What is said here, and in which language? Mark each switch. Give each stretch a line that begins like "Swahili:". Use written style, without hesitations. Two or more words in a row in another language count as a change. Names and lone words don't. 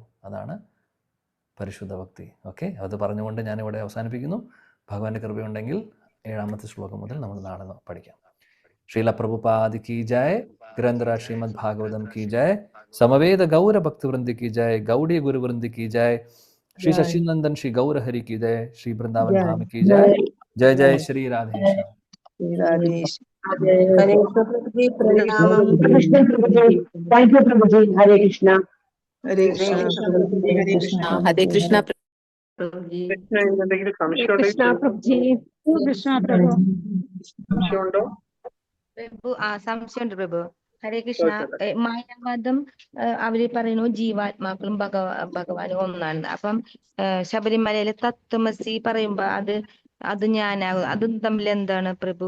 Malayalam: അതാണ് പരിശുദ്ധ ഭക്തി. ഓക്കെ, അത് പറഞ്ഞുകൊണ്ട് ഞാനിവിടെ അവസാനിപ്പിക്കുന്നു. ഭഗവാന്റെ കൃപയുണ്ടെങ്കിൽ 7ാമത്തെ ശ്ലോകം മുതൽ നമ്മൾ നാളെ പഠിക്കാം.
Hindi: श्रील प्रभुपाद की जय, ग्रंथराज श्रीमद् भागवतम् की जय, समवेत गौर भक्तवृंद की जय, गौड़ीय गुरुवृंद की जय, श्री शशिनंदन श्री गौर हरि की जय, श्री वृंदावन धाम की जय. जय जय श्री राधेश्याम.
English: thank you
Sanskrit: प्रभु जी. हरे कृष्णा. ഹരേ കൃഷ്ണ. हरे कृष्णा
Malayalam: പ്രഭുജി. എന്തെങ്കിലും സംശയം
Sanskrit: कृष्णा प्रभु जी. कृष्णा प्रभु.
Malayalam: സംശയമുണ്ടോ? പ്രഭു സംശയമുണ്ട് പ്രഭു.
Sanskrit: ഹരേ കൃഷ്ണ.
Malayalam: മായാവാദം അവര് പറയുന്നു ജീവാത്മാക്കളും ഭഗവാനും ഒന്നാണ്. അപ്പം ശബരിമലയിലെ തത്വമസി പറയുമ്പോ അത് ഞാനാകും. അതും തമ്മിൽ എന്താണ് പ്രഭു?